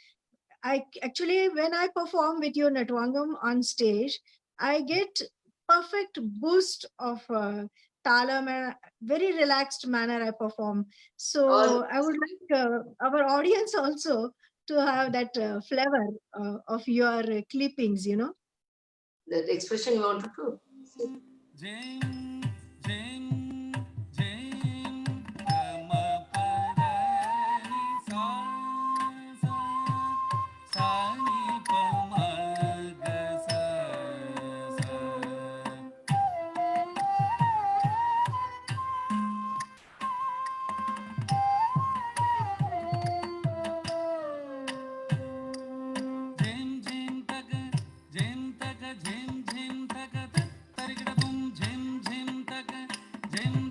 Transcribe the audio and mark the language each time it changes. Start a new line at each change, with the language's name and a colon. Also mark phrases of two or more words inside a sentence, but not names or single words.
English: I actually, when I perform with your Natwangam on stage, I get perfect boost of talam and very relaxed manner I perform. All So I would like our audience also to have that flavor of your clippings, you know. that expression you want to do. Jing, jing, jing, ma pa da ni sa sa sa ni pa ma ga sa sa. Jim jim taka, jim taka, jim jim taka, tarikada boom, jim jim taka,